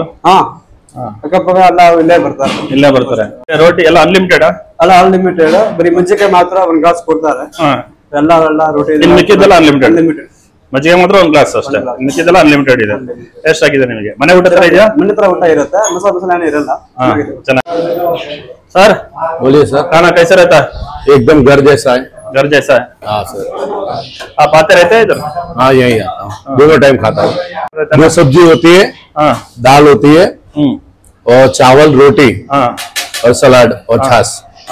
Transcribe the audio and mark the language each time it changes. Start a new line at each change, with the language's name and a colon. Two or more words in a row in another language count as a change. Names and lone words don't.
Kannada: ಅಕ್ಕಪಕ್ಕ ಎಲ್ಲ ಇಲ್ಲೇ ಬರ್ತಾರೆ. ರೋಟಿ ಎಲ್ಲ ಅನ್ಲಿಮಿಟೆಡ್? ಅಲ್ಲ, ಅನ್ಲಿಮಿಟೆಡ್. ಬರೀ ಮಜ್ಜಿಗೆ ಮಾತ್ರ 1 ಗ್ಲಾಸ್ ಕೊಡ್ತಾರೆ. ಎಲ್ಲ ರೋಟಿ ಮಿಕ್ಕಿದ್ದೆಲ್ಲ ಅನ್ಲಿಮಿಟೆಡ್. ಮಜ್ಜಿಗೆ ಮಾತ್ರ 1 ಗ್ಲಾಸ್ ಅಷ್ಟೇ, ಮಿಕ್ಕಿದ್ದೆಲ್ಲ ಅನ್ಲಿಮಿಟೆಡ್ ಇದೆ. ಎಷ್ಟಾಗಿದೆ ನಿಮಗೆ? ಮನೆ ಊಟ ತರ ಇದೆಯಾ? ಮನೆ ಹತ್ರ ಊಟ ಇರುತ್ತೆ, ಮಸಾಲ ಏನು ಇರಲ್ಲ.
Hindi: सर बोलिए सर। खाना कैसा रहता है? एकदम घर जैसा है। घर जैसा है? हाँ सर। आप आते रहते हैं इधर? हाँ, यही आता हूँ, दोनों टाइम खाता हूँ। 2 सब्जी होती है, दाल होती है और चावल रोटी और सलाद और छाछ।